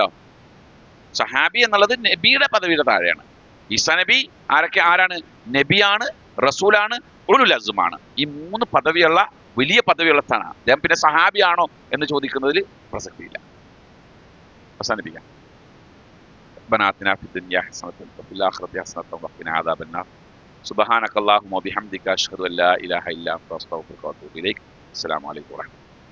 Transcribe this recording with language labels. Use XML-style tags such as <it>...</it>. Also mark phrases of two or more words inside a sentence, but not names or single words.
<ml>സഹാബി എന്നുള്ളത് നബിയുടെ പദവിയുടെ താഴെയാണ്. ഈസാ നബി ആരാണ്? നബിയാണ്, റസൂലാണ്,</ml> <ar>أولو العزم.</ar> <ml>ഈ 3 പദവിയുള്ള വലിയ പദവിയുള്ള സ്ഥാനമാണ് അദ്ദേഹം. പിന്നെ സഹാബിയാണോ എന്ന് ചോദിക്കുന്നതിൽ പ്രസക്തിയില്ല. അവസാനിപ്പിക്കാം.</ml> <ar>ربنا آتنا في الدنيا حسنة وفي الآخرة حسنة وقنا عذاب النار سبحانك اللهم وبحمدك أشهد أن لا إله إلا أنت أستغفرك وأتوب إليك. السلام عليكم ورحمة الله.</ar>